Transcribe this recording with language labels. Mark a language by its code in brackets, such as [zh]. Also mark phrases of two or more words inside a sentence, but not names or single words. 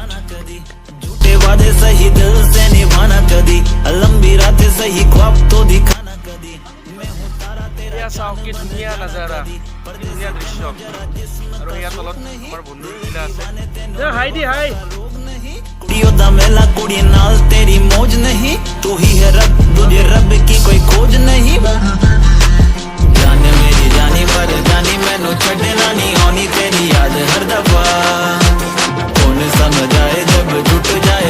[hi] झूठे वादे सही दिल से निभाना कदी लंबी रातें सही ख्वाब तो दिखाना कदी मैं हूं तारा तेरा [as] চাওক কি ধুনীয়া নজাৰা ধুনীয়া দৃশ্য আৰু ইয়াৰ তলত আমাৰ বন্ধুগিলা আছে হাই [pa] ਕੁੜੀਆਂ ਦਾ ਮੇਲਾ ਕੁੜੀ ਨਾਲ ਤੇਰੀ ਮੌਜ ਨਹੀਂ [hi] तू ही है रब तुझे रब की कोई खोज नहीं जाने मेरी जानी पर जानी [pa] ਮੈਨੂੰ ਛੱਡਣਾ ਨਹੀਂ ਆਣੀ [hi] तेरी याद हर दफा कौन समझ आए जब टूट जाए